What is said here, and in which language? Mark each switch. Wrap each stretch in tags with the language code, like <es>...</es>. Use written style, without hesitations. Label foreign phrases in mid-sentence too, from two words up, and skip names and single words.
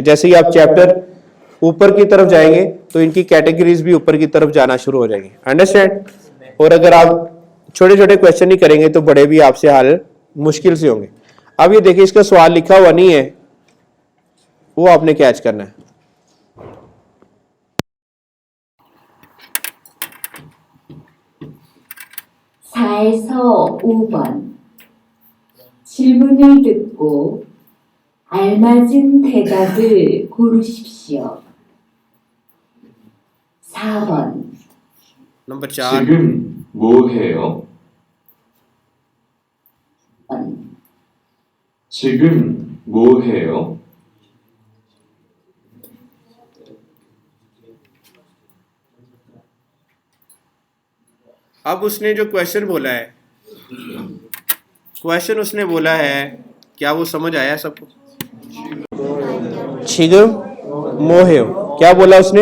<hi>जैसे ही आप चैप्टर ऊपर की तरफ जाएंगे तो इनकी कैटेगरीज भी ऊपर की तरफ जाना शुरू हो जाएंगी, अंडरस्टैंड। और अगर आप छोटे छोटे क्वेश्चन ही करेंगे तो बड़े भी आपसे हल मुश्किल से होंगे। अब ये देखिए, इसका सवाल लिखा हुआ नहीं है, वो आपने कैच करना है।</hi> <ko>사에서 5번 질문을 듣고 알맞은 대답을 고르십시오. 4번</ko> <hi>नंबर 4,</hi> <ko>지금 뭐 해요? 지금 뭐 해요?</ko> <hi>अब उसने जो क्वेश्चन बोला है, क्वेश्चन उसने बोला है, क्या वो समझ आया सबको?</hi> <ko>지금 뭐 해요,</ko> <hi>क्या बोला उसने?</hi>